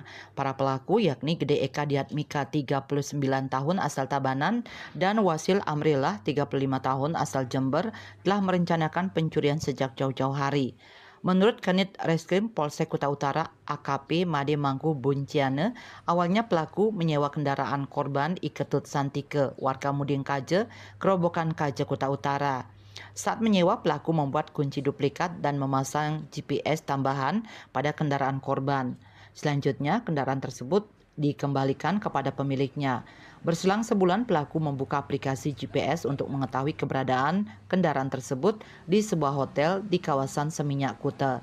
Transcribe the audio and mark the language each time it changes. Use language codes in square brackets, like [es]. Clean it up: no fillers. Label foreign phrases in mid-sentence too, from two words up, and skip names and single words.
[id] Para pelaku yakni Gede Eka Diatmika 39 tahun asal Tabanan dan Wasil Amrillah 35 tahun asal Jember telah merencanakan pencurian sejak jauh-jauh hari. Menurut Kanit Reskrim Polsek Kuta Utara AKP Made Mangku Bunciane, awalnya pelaku menyewa kendaraan korban Iketut Santike, warga Muding Kaje, Kerobokan Kaje Kuta Utara. Saat menyewa, pelaku membuat kunci duplikat dan memasang GPS tambahan pada kendaraan korban. Selanjutnya, kendaraan tersebut dikembalikan kepada pemiliknya. Berselang sebulan, pelaku membuka aplikasi GPS untuk mengetahui keberadaan kendaraan tersebut di sebuah hotel di kawasan Seminyak Kuta.